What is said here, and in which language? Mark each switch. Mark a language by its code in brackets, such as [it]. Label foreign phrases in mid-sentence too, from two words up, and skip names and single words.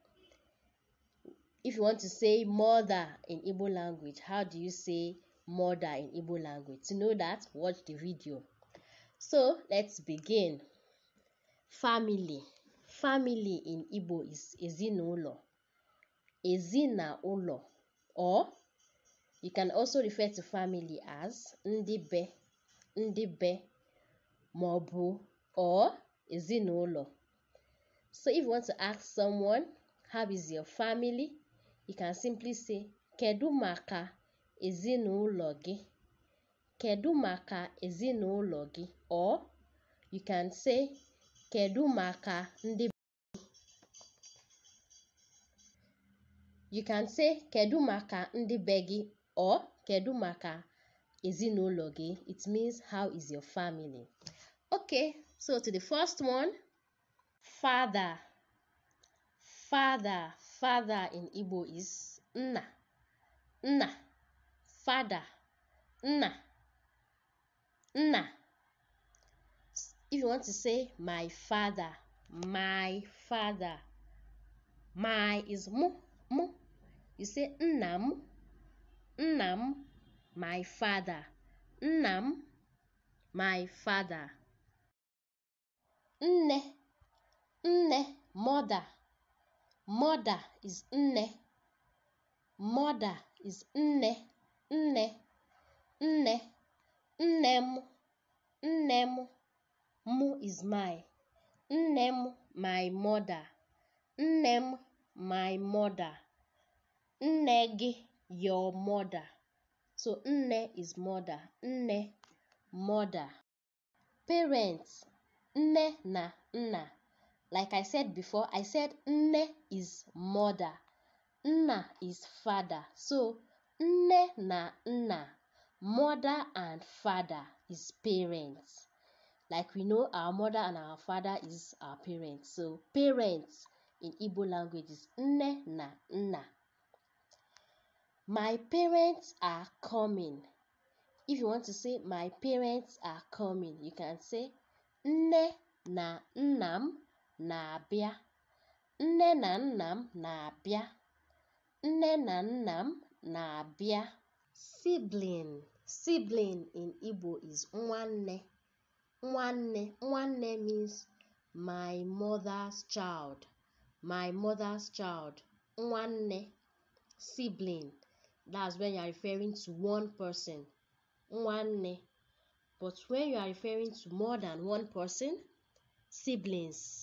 [en] If you want to say mother in Igbo language, how do you say mother in Igbo language? To know that, watch the video. So let's begin. Family. Family in Igbo is ezinaụlọ. Ezinaụlọ. Or you can also refer to family as [ig] ndị be, maọbụ, [en] or ezinaụlọ. So if you want to ask someone, how is your family? You can simply say, [ig] kedu maka ezinaụlọ gị? Kedu maka ezinaụlọ gị? [en] Or you can say, [ig] kedu maka ndị [en] You can say, [ig] kedu maka ndị be gị, or kedu maka ezinaụlọ gị. [en] It means, how is your family? Okay, so to the first one, father. Father. Father in Igbo is nna. Nna. Father. Nna. Nna. If you want to say my father, my father. My is mu. You say nnam. Nnam, my father. Nnam, my father. Nne. Nne, mother. Mother is nne. Mother is nne. Nne. Nne. Nnem. Nnem. Mu is my. Nnem, my mother. Nnem, my mother. Nne, your mother. So nne is mother. Nne, mother. Parents. [ig] Nne na nna. [en] Like I said before, I said nne is mother. Nna is father. So [ig] nne na nna. [en] Mother and father is parents. Like we know, our mother and our father is our parents. So parents in Igbo language is [ig] nne na nna. [en] My parents are coming. If you want to say my parents are coming, you can say [ig] nne na nnam na-abịa. Nne na nnam na-abịa. Nne na nnam na-abịa. [en] Sibling. Sibling in Igbo is nwanne. Nwanne. Nwanne means my mother's child. My mother's child. Nwanne. Sibling. That's when you are referring to one person. Nwanne. But when you are referring to more than one person, siblings.